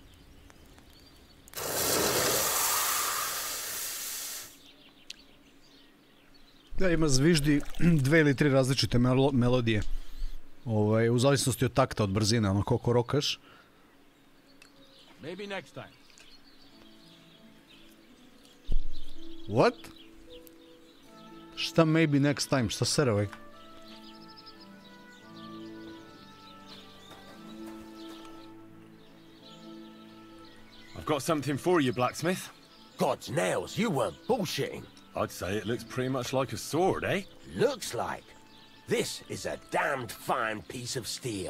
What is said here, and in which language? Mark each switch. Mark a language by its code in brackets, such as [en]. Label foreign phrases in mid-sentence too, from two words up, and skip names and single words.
[sr] Da, ima zviždi 2 ili 3 različite melodije. U zavisnosti od takta, od brzine, ono koliko rokaš. [en] Maybe next time. What? [sr] Šta [en] maybe next time? [sr] Šta sere ovaj? [en] I've got something for you, blacksmith. God's nails, you weren't bullshitting. I'd say it looks pretty much like a sword, eh? Looks like. This is a damned fine piece of steel.